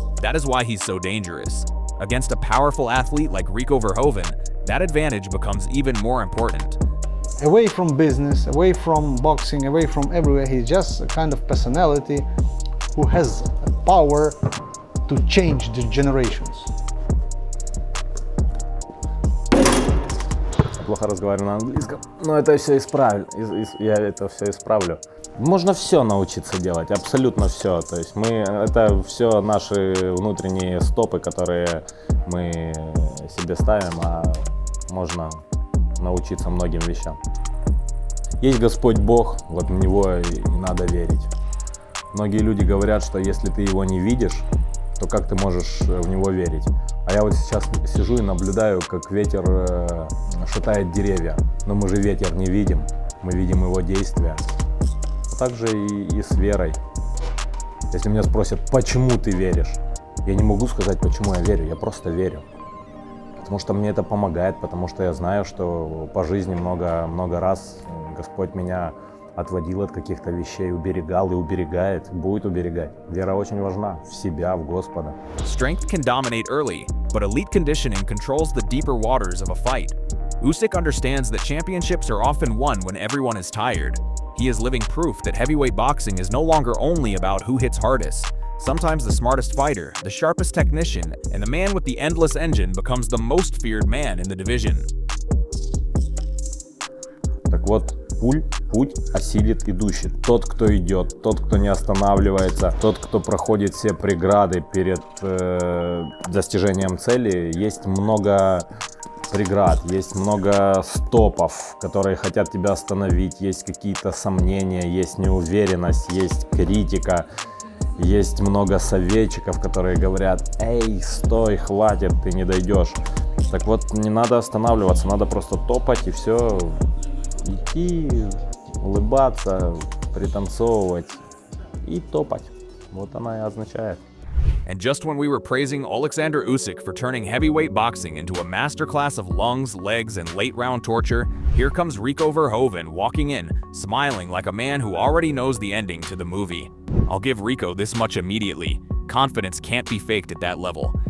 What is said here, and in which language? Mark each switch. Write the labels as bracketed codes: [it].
[en] That is why he's so dangerous. Against a powerful athlete like Rico Verhoeven, that advantage becomes even more important. Away from business, away from boxing, away from everywhere, he's just a kind of personality who has a power to change the generations. [ru] Плохо разговариваю на английском, но это все исправлю. Я это все исправлю. Можно все научиться делать, абсолютно все. То есть это все наши внутренние стопы, которые мы себе ставим, а можно научиться многим вещам. Есть Господь Бог, вот в Него и надо верить. Многие люди говорят, что если ты Его не видишь, то как ты можешь в Него верить? А я вот сейчас сижу и наблюдаю, как ветер шатает деревья. Но мы же ветер не видим, мы видим его действия. Так же и с верой. Если меня спросят, почему ты веришь, я не могу сказать, почему я верю, я просто верю. Потому что мне это помогает, потому что я знаю, что по жизни много раз Господь меня отводил от каких-то вещей, уберегал и уберегает, будет уберегать. Вера очень важна в себя, в Господа. [en] Strength can dominate early, but elite conditioning controls the deeper waters of a fight. Usyk understands that championships are often won when everyone is tired. He is living proof that heavyweight boxing is no longer only about who hits hardest. Sometimes the smartest fighter, the sharpest technician, and the man with the endless engine becomes the most feared man in the division. [ru] Так вот, путь осилит идущий. Тот, кто идет, тот, кто не останавливается, тот, кто проходит все преграды перед достижением цели. Есть много преград, есть много стопов, которые хотят тебя остановить, есть какие-то сомнения, есть неуверенность, есть критика, есть много советчиков, которые говорят: «Эй, стой, хватит, ты не дойдешь». Так вот, не надо останавливаться, надо просто топать и все, идти, улыбаться, пританцовывать и топать. Вот она и означает. [en] And just when we were praising Oleksandr Usyk for turning heavyweight boxing into a masterclass of lungs, legs, and late-round torture, here comes Rico Verhoeven walking in, smiling like a man who already knows the ending to the movie. I'll give Rico this much immediately. Confidence can't be faked at that level.